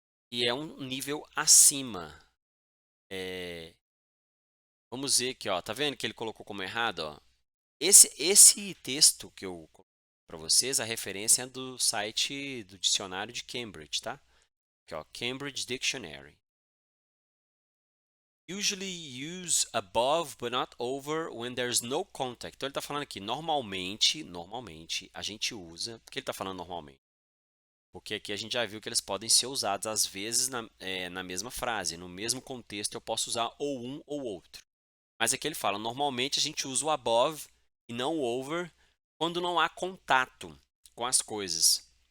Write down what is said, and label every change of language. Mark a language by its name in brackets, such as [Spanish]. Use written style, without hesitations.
[Portuguese] E é um nível acima. Vamos ver aqui, ó. Tá vendo que ele colocou como errado, ó? Esse texto que eu coloquei para vocês, a referência é do site do dicionário de Cambridge, tá? Aqui, ó, Cambridge Dictionary. [English] Usually use above but not over when there's no contact. [Portuguese] Então ele está falando aqui, normalmente a gente usa. Por que ele está falando normalmente? Porque aqui a gente já viu que eles podem ser usados às vezes na mesma frase, no mesmo contexto eu posso usar ou um ou outro. Mas aqui ele fala, normalmente a gente usa o above e não o over quando não há contato com as coisas.